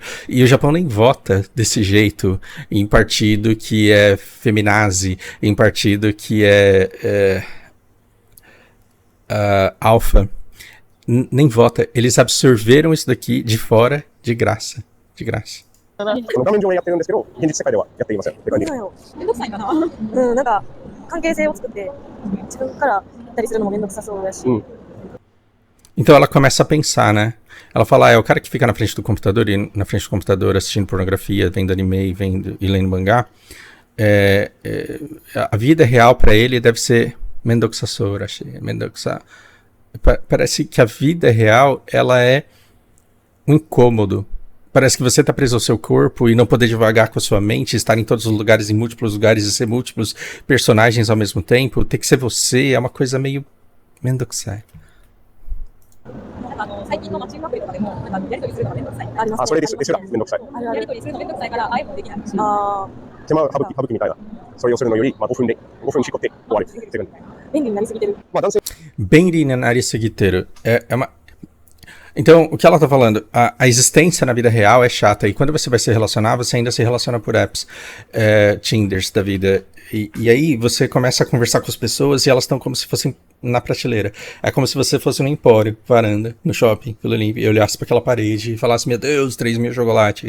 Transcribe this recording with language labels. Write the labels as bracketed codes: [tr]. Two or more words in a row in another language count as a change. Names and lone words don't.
[pt] E o Japão nem vota desse jeito em partido que é feminazi, em partido que é alfa. Nem vota. Eles absorveram isso daqui de fora de graça. De graça. [ja] この画面上でやってるんですけど、現実世界ではやっていませんって感じ。めんどくさいかな。うん、なんか関係性を作って自分からやったりするのもめんどくさそうだし。 [pt] Então ela começa a pensar, né? Ela fala, é o cara que fica na frente do computador e na frente do computador assistindo pornografia, vendo anime e lendo mangá, a vida real pra ele deve ser [ja] めんどくさそう、めんどくさ. [pt] Parece que a vida real, ela é um incômodo. Parece que você tá preso ao seu corpo e não poder divagar com a sua mente, estar em todos os lugares, em múltiplos lugares e ser múltiplos personagens ao mesmo tempo, ter que ser você, é uma coisa meio mendokusai. [ja] 最近のマッチングアプリとかでもなんかやり取りするのがめんどくさい。ありますね。あ、それですらめんどくさい。やり取りするのめんどくさいから会えもできないし。あ手間省きみたいな。それをするのより、5分しこって終わるって感じ。便利になりすぎてる。まあ男性便利ななりすぎてる. [pt] É uma... Então, o que ela tá falando? A existência na vida real é chata. E quando você vai se relacionar, você ainda se relaciona por apps, Tinders da vida. E aí você começa a conversar com as pessoas e elas estão como se fossem na prateleira. É como se você fosse no empório, varanda, no shopping, e olhasse para aquela parede e falasse, meu Deus, 3.000 chocolate.